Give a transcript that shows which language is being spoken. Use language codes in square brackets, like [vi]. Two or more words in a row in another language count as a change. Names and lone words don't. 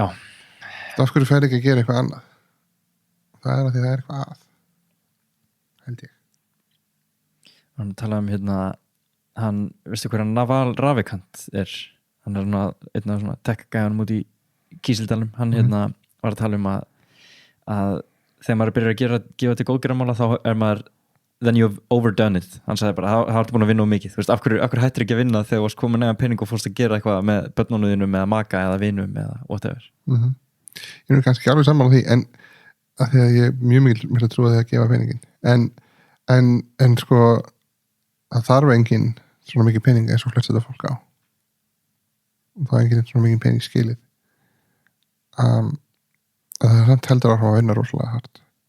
[is] af hverju fær ekki að gera eitthvað annað það er að því það er eitthvað að held ég hann talaði hann, veistu hver hann Naval Ravikant er hann er svona, einn af svona tech-gæðanum út í Kísildalum, hann var að tala að þegar maður byrjar að gefa til góðgerðarmála þá er maður [en] then you've overdone it, [is] hann sagði bara það ertu búin að vinna of mikið, þú veist, af hverju hættir ekki að vinna þegar þú varst komin neðan pening og fórst að gera eitthvað með börnunum eða maka eða vinum eða whatever. Ég er kannski alveg sammála því en að því að ég er mjög mikil að trúa því að gefa peningin en sko það þarf engin svona mikið pening eins og flest þetta fólk á og það er enginn svona mikið pening skilið það er samt heldur áfram að vinna rosalega hart.